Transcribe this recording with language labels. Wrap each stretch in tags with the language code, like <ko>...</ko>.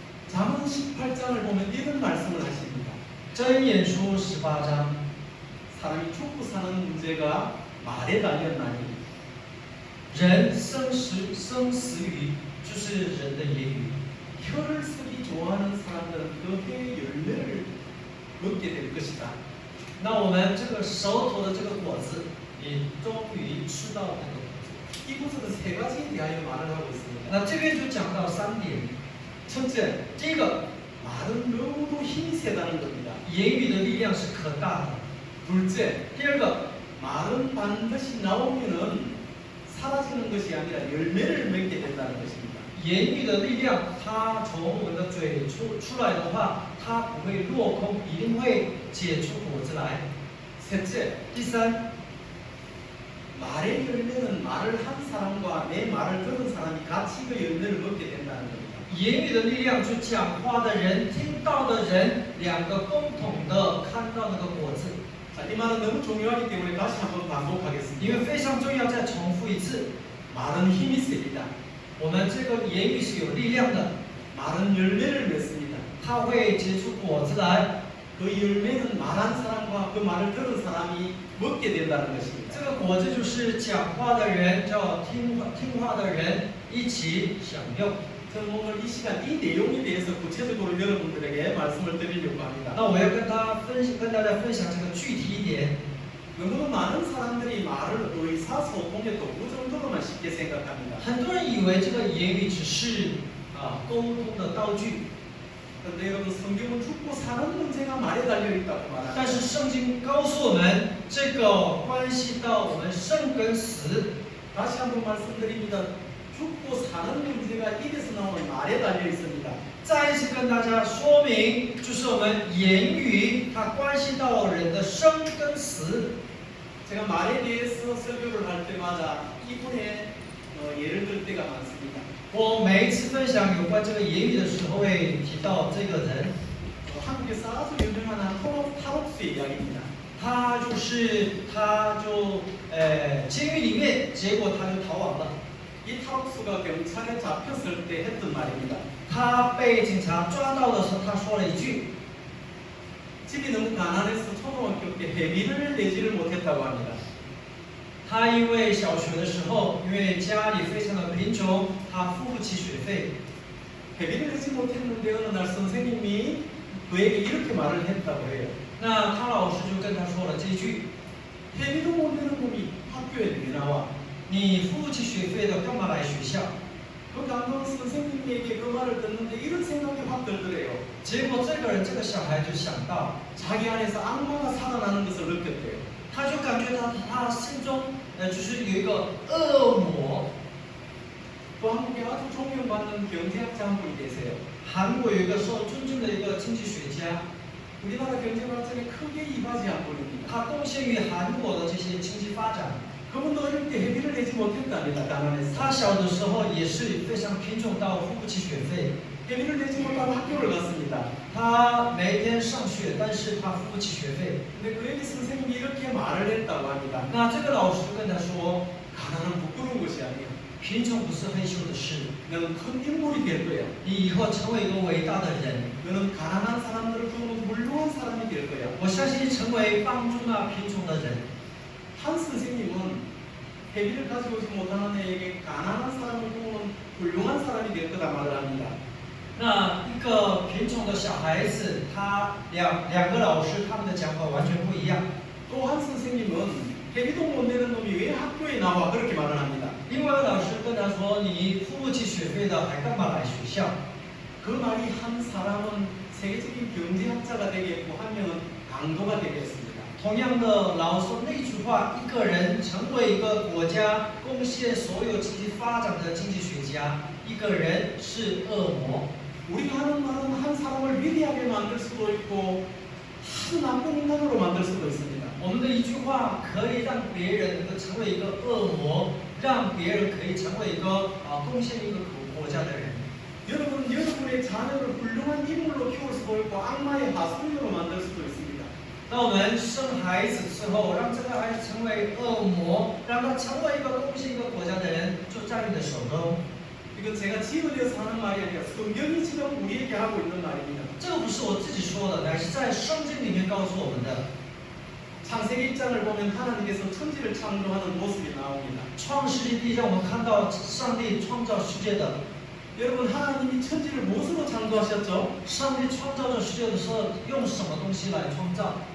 <ko>잠언 18장을 보면 이런 말씀을 하십니다.</ko> <zh>箴言书18章，</zh> <ko>사람이 죽고 사는 문제가 말에 달렸나니</ko> <zh>人生死语就是人的言语。</zh> <ko>혀를 쓰기 좋아하는 사람들은 그 해의 열매를 먹게 될 것이다.</ko> <zh>那我们这个舌头的这个果子，你终于吃到那个果子。</zh> <ko>이곳에서 세 가지에 대하여 말을 하고 있습니다.</ko> <zh>那这边就讲到3点。</zh> <ko>첫째,</ko> <zh>第一个，</zh> <ko>말은 너무도 힘이 세다는 겁니다.</ko> <zh>言语的力量是可大的。</zh> <ko>둘째,</ko> <zh>第二个，</zh> <ko>말은 반드시 나오면은 사라지는 것이 아니라 열매를 맺게 된다는 것입니다.</ko> <zh>言语的力量，它从我们的嘴出来的话，它不会落空，一定会结出果子来。</zh> <ko>셋째,</ko> <zh>第三，</zh> <ko>말의 열매는 말을 한 사람과 내 말을 들은 사람이 같이 그 열매를 먹게 된다는 겁니다.</ko> <zh>言语的力量，就讲话的人、听到的人，两个共同的看到那个果子。</zh> <ko>자, 이 말은 너무 중요하기 때문에 다시 한번</ko> <zh>因</zh> <ko>반복하겠습니다.</ko> <zh>为非常重要，再重复一次，</zh> <ko>말은 힘이 셉니다.</ko> <zh>我们这个言语是有力量的，</zh> <ko>말은 열매를 맺습니다.</ko> <zh>它会结出果子来。</zh> <ko>그 열매는 말한 사람과 그 말을 들은 사람이 먹게 된다는</ko> <zh>这个果子就是讲话的人，叫听话的人一起享用。</zh> <ko>저는 오늘 이 시간 이 내용에 대해서 구체적으로 여러분들에게 말씀을 드리려고</ko> <zh>那</zh> <ko>합니다.</ko> <zh>我要跟大家分享这个具体一点。</zh> <ko>너무 많은 사람들이 말을 의사소통의 도구 정도로만 쉽게 생각합니다.</ko> <zh>很多人以为这个言语只是沟通的道具，</zh> <ko>그런데 여러분 성경은 죽고 사는 문제가 말에 달려 있다고</ko> <zh>但</zh> <ko>말합니다.</ko> <zh>是圣经告诉我们，这个关系到我们生跟死。</zh> <ko>다시 한번 말씀드립니다. 죽고 사는 문제가 입에서 나오는 말에 달려 있습니다.</ko> <zh>再一次跟大家说明，就是我们言语它关系到人的生跟死。</zh> <ko>제가 말에 대해서 설교를 할 때마다 이분의 예를 들 때가 많습니다.</ko> <zh>我每一次分享有关这个言语的时候，会提到这个人，</zh> <ko>한국에서 아주 유명한 한 탈옥수의 이야기입니다.</ko> <zh>他就监狱里面，结果他就逃亡了。</zh> <ko>이 탈옥수가 경찰에 잡혔을 때 했던 말입니다.</ko> <zh>他被警察抓到的时候，他说了一句：</zh> <ko>집이 너무 가난해서 초등학교 때 회비를 내지를 못했다고 합니다.</ko> <zh>他因为小学的时候，因为家里非常的贫穷，他付不起学费。</zh> <ko>회비를 내지 못했는데 어느 날 선생님이 그에게 이렇게 말을 했다고 해요.</ko> <zh>那他老师就跟他说了这句：</zh> <ko>회비도 못 내는 놈이 학교에 왜 나와?</ko> <zh>你付不起学费的，干嘛来学校？</zh> <ko>그 감독 선생님에게 그 말을 듣는데 이런 생각이 확 들더래요.</ko> <zh>结果这个小孩就想到，</zh> <ko>자기 안에서 악마가 살아나는 것을 느꼈대요.</ko> <zh>他就感觉到他心中就是有一个恶魔。</zh> <ko>또 한국에 아주 존경받는 경제학자 한 분이 계세요.</ko> <zh>韩国有一个受尊敬的一个经济学家，</zh> <ko>우리나라 경제 발전에 크게 이바지한 분입니다.</ko> <zh>他贡献于韩国的这些经济发展。</zh> <ko>그분도 어릴 때 회비를 내지 못했답니다. 가난해서.</ko> <zh>他小的时候也是非常贫穷到付不起学费，</zh> <ko>회비를 내지 못하고 학교를 갔습니다.</ko> <zh>他每天上学，但是他付不起学费。</zh> <ko>근데 그에게 선생님이 이렇게 말을 했다고 합니다.</ko> <zh>那这个老师跟他说，</zh> <ko>가난은 부끄러운 것이 아니에요.</ko> <zh>贫穷不是害羞的事，</zh> <ko>너는 큰 인물이 될 거야.</ko> <zh>你以后成为一个伟大的人。</zh> <ko>너는 가난한 사람들을 도우는 훌륭한 사람이 될 거야.</ko> <zh>我相信你成为帮助那贫穷的人。</zh> <ko>한 선생님은 회비를 가지고 오지 못하는 애에게 가난한 사람을 도우는 훌륭한 사람이 될 거다 말을 합니다.</ko> <zh>那一一个贫穷的小孩子，他两个老师他们的讲法完全不一样。</zh> <ko>또 한 선생님은 회비도 못 내는 놈이 왜 학교에 나와 그렇게 말을 합니다.</ko> <zh>另外一个老师跟他说：“你付不起学费的，还干嘛来学校？”</zh> <ko>그 말이 한 사람은 세계적인 경제학자가 되겠고 한 명은 강도가 되겠습니다.</ko> <zh>同样的，老说那句话，一个人成为一个国家贡献所有经济发展的经济学家，一个人是恶魔。</zh> <ko>우리가 하는 말은 한 사람을 위대하게 만들 수도 있고 아주 나쁜 인간으로 만들 수도 있습니다.</ko> <zh>我们的一句话可以让别人能够成为一个恶魔，让别人可以成为一个贡献一个国家的人。</zh> <ko>여러분, 여러분의 자녀를 훌륭한 인물로 키울 수도 있고 악마의 하수인으로 만들 수도 있습니다.</ko> <zh>当我们生孩子之后，让这个孩子成为恶魔，让他成为一个贡献一个国家的人，就在你的手中。</zh> <ko>이건 제가 지어내서 하는 말이 아니라 성경이 지금 우리에게 하고 있는 말입니다.</ko> <zh>这个不是我自己说的，乃是在圣经里面告诉我们的。</zh> <ko>창세기 1장을 보면 하나님께서 천지를 창조하는 모습이 나옵니다.</ko> <zh>创世纪第一章，我们看到上帝创造世界的。</zh> <ko>여러분, 하나님이 천지를 무엇으로 창조하셨죠?</ko> <zh>上帝创造这世界的时候，用什么东西来创造？</zh>